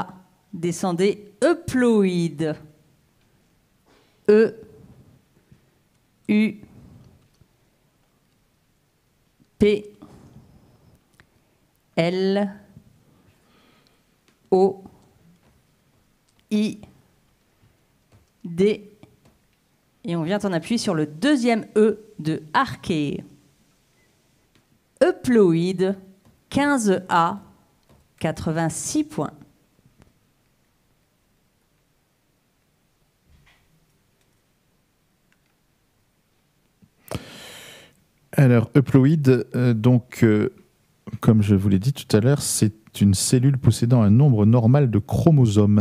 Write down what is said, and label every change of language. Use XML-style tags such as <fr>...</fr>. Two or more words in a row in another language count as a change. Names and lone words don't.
<fr>Descendez euploïde. E. U. P. L. O. I. D. Et on vient en appui sur le 2e E de arché. Euploïde, 15A, 86 points. Alors, euploïde, comme je vous l'ai dit tout à l'heure, c'est une cellule possédant un nombre normal de chromosomes.</fr>